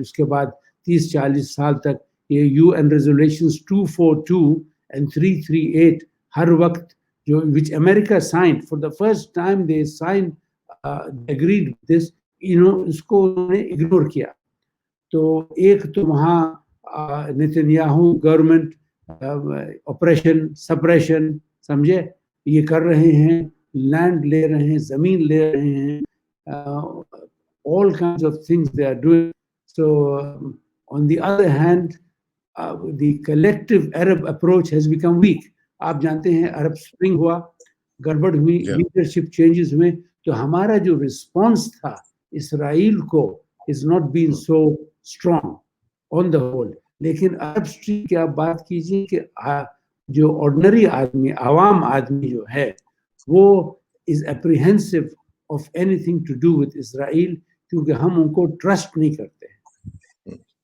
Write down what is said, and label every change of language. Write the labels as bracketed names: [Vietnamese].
[Hindi] उसके बाद 30-40 साल तक ये यूएन रेजोल्यूशंस 242 एंड 338 हर वक्त जो [English] which America sign for the first time, they sign agreed this, [Hindi] इसको उन्होंने इग्नोर किया। तो एक तो वहाँ नेतन्याहू गवर्नमेंट ऑपरेशन सप्रेशन, समझे, ये कर रहे हैं, लैंड ले रहे हैं, जमीन ले रहे हैं, [English] all kinds of things they are doing. So on the other hand, the collective Arab approach has become weak. [Hindi] आप जानते हैं अरब स्प्रिंग हुआ, गड़बड़ हुई, लीडरशिप चेंजेस हुए, तो हमारा जो रिस्पॉन्स था इसराइल को [English] Is not been so strong on the whole. [Hindi] लेकिन अरब स्ट्रीट की आप बात कीजिए कि जो ऑर्डिनरी आदमी, आवाम आदमी जो है, वो [English] is apprehensive of anything to do with Israel, [Hindi] क्योंकि हम उनको ट्रस्ट नहीं करते हैं।